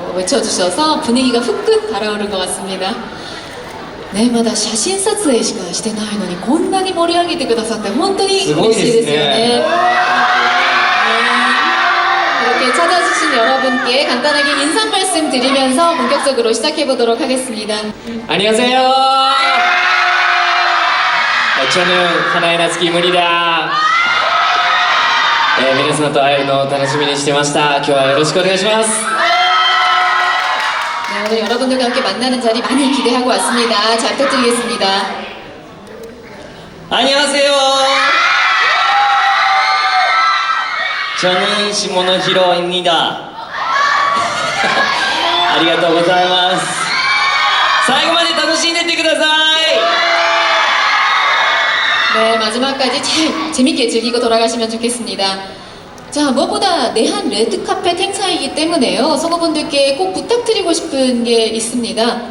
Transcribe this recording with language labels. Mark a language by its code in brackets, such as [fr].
[ko] 외쳐주셔서 분위기가 후끈 달아오른 것 같습니다. [ja] 네, まだ写真撮影しかしてないのにこんなに盛り上げてくださって本当に嬉しいですよね。 [ko] 이렇게 찾아주신 여러분께 간단하게 인사 말씀 드리면서 본격적으로 시작해 보도록 하겠습니다. 안녕하세요. 저는 하나의 나츠키 무리다. [ja] 皆さんと会えるのを楽しみにしてました。今日はよろしくお願いします。 [ko] 네, 오늘 여러분들과 함께 만나는 자리 많이 기대하고 왔습니다. 잘 부탁드리겠습니다. 안녕하세요. 저는 시모노히로입니다. [ja] ありがとうございます。最後まで楽しんでってください。 [ko] 네, 마지막까지 잘 재밌게 즐기고 돌아가시면 좋겠습니다. 자, 무엇보다 내한 레드카펫 행사이기 때문에요. 성우분들께 꼭 부탁드리고 싶은 게 있습니다.